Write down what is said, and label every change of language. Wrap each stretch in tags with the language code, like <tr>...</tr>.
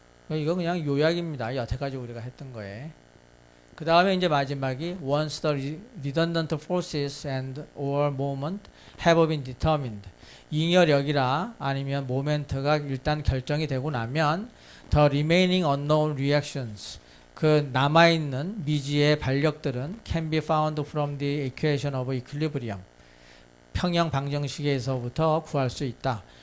<ko>이거 그냥 요약입니다. 여태까지 우리가 했던 거에. 그 다음에 이제 마지막이</ko> <en>once the redundant forces and or moment have been determined.</en> <ko>잉여력이라 아니면 모멘트가 일단 결정이 되고 나면</ko> <en>the remaining unknown reactions</en> <ko>그 남아있는 미지의 반력들은</ko> <en>can be found from the equation of equilibrium</en> <ko>평형 방정식에서부터 구할 수 있다.</ko>